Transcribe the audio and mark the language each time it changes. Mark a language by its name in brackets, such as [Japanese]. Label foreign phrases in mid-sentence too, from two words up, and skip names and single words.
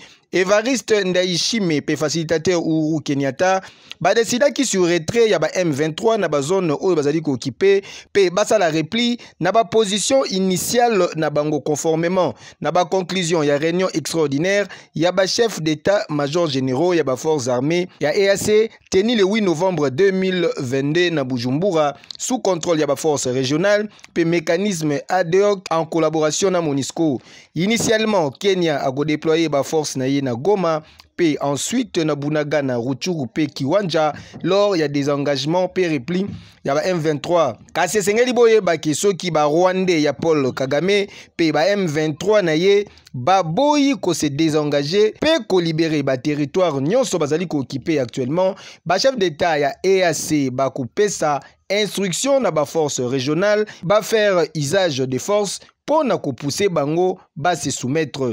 [Lingala] Evariste Ndayishimiye pe facilitateur Uhuru Kenyatta badesidaki [French] sur retrait [Lingala] ya ba M23 na ba zone oyo bazali ko occuper pe basala repli na ba [French] position initiale [Lingala] na bango conformément na ba conclusion ya [French] réunion extraordinaire [Lingala] ya ba [French] chef d'état major généraux [Lingala] ya ba [French] forces armées [Lingala] ya EAC [French] tenu le 8 novembre 2022 [Lingala] na Bujumbura [French] sous contrôle [Lingala] ya ba [French] force régionale [Lingala] pe [French] mécanisme ad hoc en collaboration [Lingala] na MONUSCO. Initialement Kenya a go déployer ba force na na Goma, [French] puis ensuite [Lingala] na Bunaga na Rutshuru pe Kiwanja [French] lors il y a des engagements [Lingala] pe repli ya ba M23 kasi sengeli boye ba soki ba Rwandais ya Paul Kagame pe ba M23 na ye ba boyi ko [French] se désengager [Lingala] pe ko libérer ba territoire nyonso bazali ko occuper actuellement ba [French] chef d'état [Lingala] ya EAC ba ko pesa instruction na ba [French] force régionale [Lingala] ba [French] faire usage de force pour [Lingala] na pousser bango ba [French] se soumettre.